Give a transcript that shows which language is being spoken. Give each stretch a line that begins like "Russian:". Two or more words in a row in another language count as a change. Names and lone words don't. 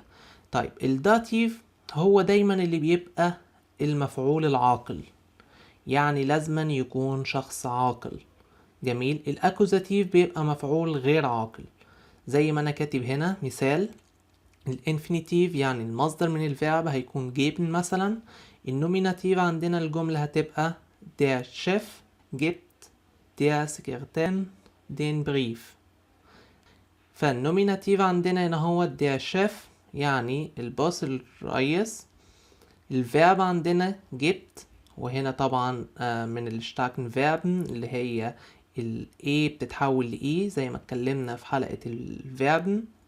Arabic: طيب الداتيف هو دايما اللي بيبقى المفعول العاقل، يعني لازما يكون شخص عاقل. جميل. الاكوزاتيف بيبقى مفعول غير عاقل، زي ما انا كاتب هنا مثال. الانفينيتيف يعني المصدر من الفعل هيكون geben مثلا. النوميناتيف عندنا الجملة هتبقى
German: der Chef gibt der Sekretärin den Brief.
Arabic: فالنوميناتيف عندنا هنا هو
German: der Chef
Arabic: يعني البوس الرئيس. الفيرب عندنا gibt، وهنا طبعا من
German: starken Verben
Arabic: اللي هي ال A بتتحول ل E زي ما اتكلمنا في حلقة الفيربن.